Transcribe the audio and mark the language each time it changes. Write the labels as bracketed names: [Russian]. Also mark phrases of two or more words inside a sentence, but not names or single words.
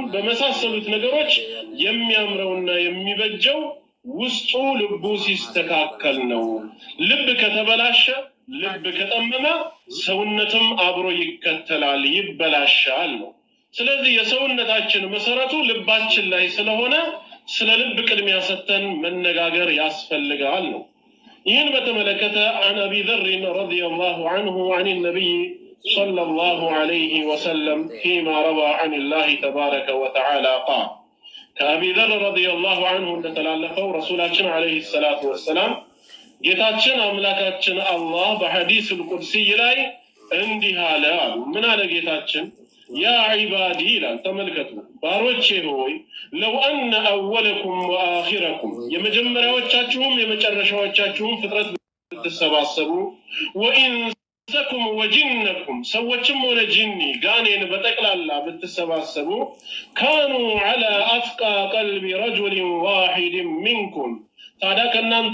[Amharic] በመሳሰሉት ነገሮች የሚያምረውና የሚበጀው ውስጡ ልቡ ሲስተካከል ነው። ልብ ከተበላሸ፣ ልብ ከጠመመ ሰውነትም አብሮ ይከተላል፣ ይበላሻል ነው። ስለዚህ የሰውነታችን መሰረቱ ልባችን ላይ ስለሆነ ስለ ልብ ቅድሚያ ሰጥተን መነጋገር ያስፈልጋል ነው። ይህን በተመለከተ [Arabic] عن أبي ذر رضي الله عنه عن النبي صلى الله عليه وسلم فيما روى عن الله تبارك وتعالى قال كأبي ذر رضي الله عنه [Amharic] እንደተላለፈው ረሱላችን [Arabic] عليه الصلاة والسلام [Amharic] ጌታችን አምላካችን አላህ በሐዲስ القدسي ላይ እንዲህ አለ። ምን አለ ጌታችን? [Arabic] يا عبادي [Amharic] ይላል። ተመልከቱ ባሮቼ ሆይ [Arabic] لو أن أولكم وآخركم [Amharic] የመጀመሪያዎቻችሁም የመጨረሻዎቻችሁም ፍጥረት ብትሰባሰቡ [Arabic] وإنسكم وجنكم [Amharic] ሰዎችም ሆነ ጂኒ ጋኔን በጠቅላላ ብትሰባሰቡ [Arabic] كانوا على أتقى قلب رجل واحد منكم [Amharic] ታዲያ ከእናንተ